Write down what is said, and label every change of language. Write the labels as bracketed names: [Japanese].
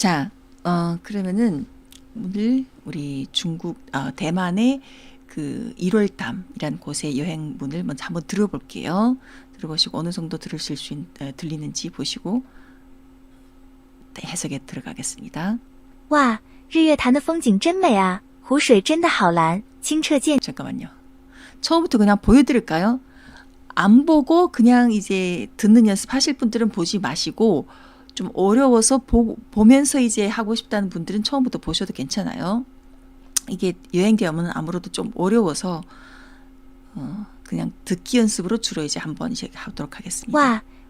[Korean] 자, 그러면은 오늘 우리 대만의 그 1월담이란 곳의 여행문을 먼저 한번 들어볼게요. 들어보시고 어느 정도 들리는지 보시고 해석에 들어가겠습니다. [Chinese] 哇，日月潭的风景真美啊，湖水真的好蓝，清澈见。 [Korean] 잠깐만요. 처음부터 그냥 보여드릴까요? 안 보고 그냥 이제 듣는 연습하실 분들은 보지 마시고 좀 어려워서 보면서 이제 하고 싶다는 분들은 처음부터 보셔도 괜찮아요. 이게 여행 대화문은 아무래도 좀 어려워서 그냥 듣기 연습으로 주로 이제 한번 이제 하도록 하겠습니다.